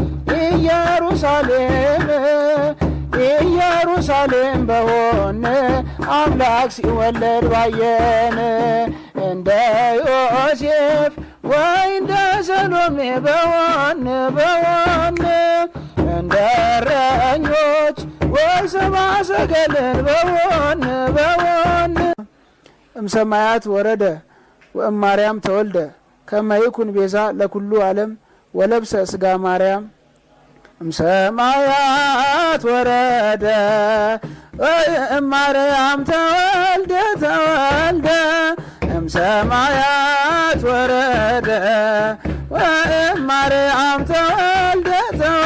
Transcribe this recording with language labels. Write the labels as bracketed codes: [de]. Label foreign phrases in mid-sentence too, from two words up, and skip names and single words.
[am] ኢየሩሳሌም ኢየሩሳሌም በሆን አምላክ ሲወለድ ባየን እንደ ዮሴፍ ወይ እንደ ሰሎሜ በወን እንደ እረኞች ወይ ሰብአ ሰገልን በወን [gez] እምሰማያት ወረደ ወእማርያም ተወልደ ከመ ይኩን ቤዛ ለኩሉ ዓለም ወለብሰ ስጋ ማርያም እምሰማያት ወረደ ወእማርያም ተወልደ እምሰማያት ወረደ ወእማርያም ተወልደ